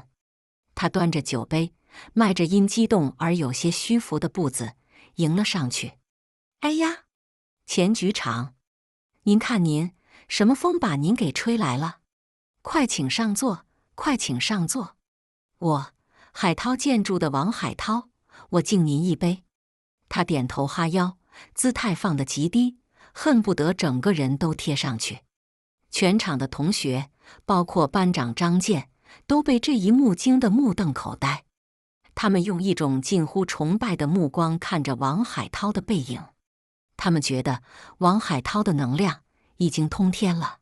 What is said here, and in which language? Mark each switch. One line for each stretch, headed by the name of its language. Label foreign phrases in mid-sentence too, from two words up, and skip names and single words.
Chinese: 他端着酒杯，邁着因激動而有些虛浮的步子迎了上去。哎呀，錢局長，您看您，什麼風把您給吹來了？快請上座，快請上座。我，海濤建築的王海濤，我敬您一杯。他點頭哈腰，姿態放得極低，恨不得整個人都貼上去。全場的同學，包括班長張健，都被這一幕驚得目瞪口呆。他們用一種近乎崇拜的目光看着王海濤的背影，他們覺得王海濤的能量已經通天了。